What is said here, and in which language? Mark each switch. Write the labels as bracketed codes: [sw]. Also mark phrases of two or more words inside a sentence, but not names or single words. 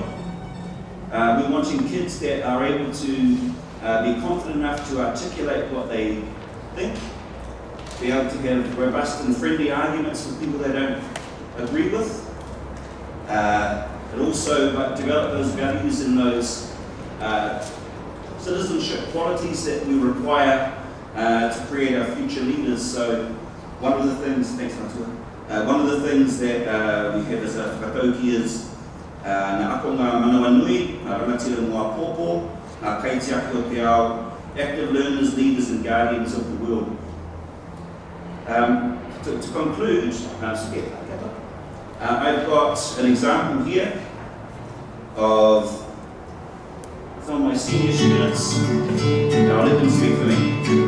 [en] We're wanting kids that are able to be confident enough to articulate what they think, be able to have robust and friendly arguments with people they don't agree with, and also develop those values and those citizenship qualities that we require to create our future leaders. So one of the things, one of the things that we have as a whakatauki is [mi] na ako ngā manawa nui, ngā rangatira mua pōpō, ngā kaitiaki o te ao, [en] active learners, leaders and guardians of the world. To conclude, I've got an example here of some of my senior students. I'll let them speak for me.